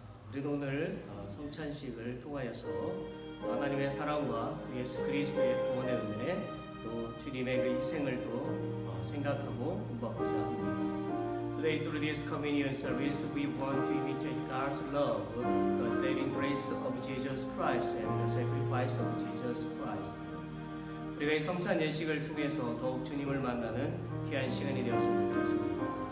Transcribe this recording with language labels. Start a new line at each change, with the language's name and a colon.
Korean: 우리는 오늘 성찬식을 통하여서 하나님의 사랑과 또 예수 그리스도의 구원의 은혜, 또 주님의 그 희생을 또 생각하고 공부하고자 합니다.
English: Today, through this communion service, we want to imitate God's love, the saving grace of Jesus Christ and the sacrifice of Jesus Christ.
Korean: 우리가 이 성찬 예식을 통해서 더욱 주님을 만나는 귀한 시간이 되었으면 좋겠습니다.